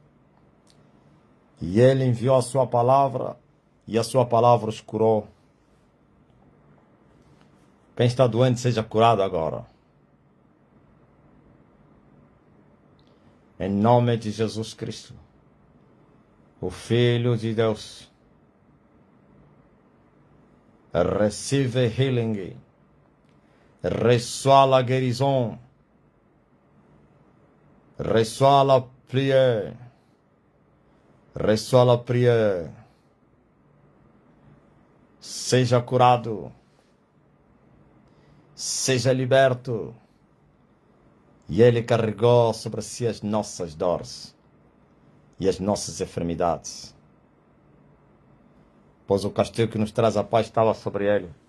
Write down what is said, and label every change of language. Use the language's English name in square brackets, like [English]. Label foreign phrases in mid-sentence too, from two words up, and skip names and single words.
[Portuguese] E ele enviou a sua palavra, e a sua palavra os curou. Quem está doente, seja curado agora. Em nome de Jesus Cristo, o Filho de Deus. [English] Receive healing. [French] Reçois la guérison. Reçois la prière. Reçois la prière. [Portuguese] Seja curado. Seja liberto. E Ele carregou sobre si as nossas dores e as nossas enfermidades. Pois o castigo que nos traz a paz estava sobre Ele.